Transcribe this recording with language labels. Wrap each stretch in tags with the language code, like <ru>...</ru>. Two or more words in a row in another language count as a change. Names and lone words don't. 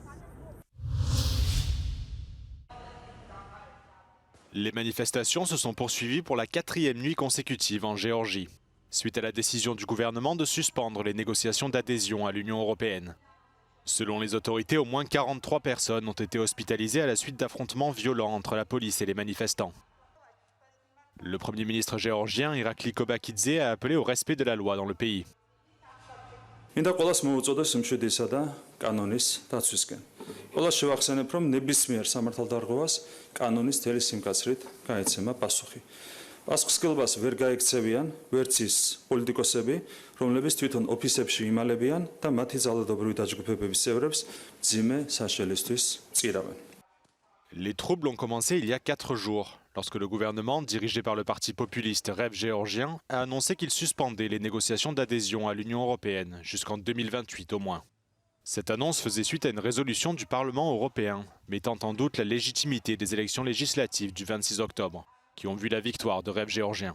<fr>Les manifestations se sont poursuivies pour la 4e nuit consécutive en Géorgie, suite à la décision du gouvernement de suspendre les négociations d'adhésion à l'Union européenne. Selon les autorités, au moins 43 personnes ont été hospitalisées à la suite d'affrontements violents entre la police et les manifestants. Le Premier ministre géorgien Irakli Kobakidze a appelé au respect de la loi dans le pays.</fr> <ka>მინდა ყველას მოუწოდოს მშვიდისა და კანონის დაცვისკენ. ყველას შევახსენებ, რომ ნებისმიერ სამართალდარღვევას კანონის მთელი სიმკაცრით გაეცემა პასუხი. პასუხისმგებლობას ვერ გაექცევიან ვერც ის პოლიტიკოსები, რომლებიც თვითონ ოფისებში იმალებიან და მათი ძალადობრივი დაჯგუფებების წევრებს მძიმე საშელისთვის წირავენ.</ka> <fr>Les troubles ont commencé il y a 4 jours, lorsque le gouvernement, dirigé par le parti populiste Rêve géorgien, a annoncé qu'il suspendait les négociations d'adhésion à l'Union européenne, jusqu'en 2028 au moins. Cette annonce faisait suite à une résolution du Parlement européen, mettant en doute la légitimité des élections législatives du 26 octobre, qui ont vu la victoire de Rêve géorgien.</fr>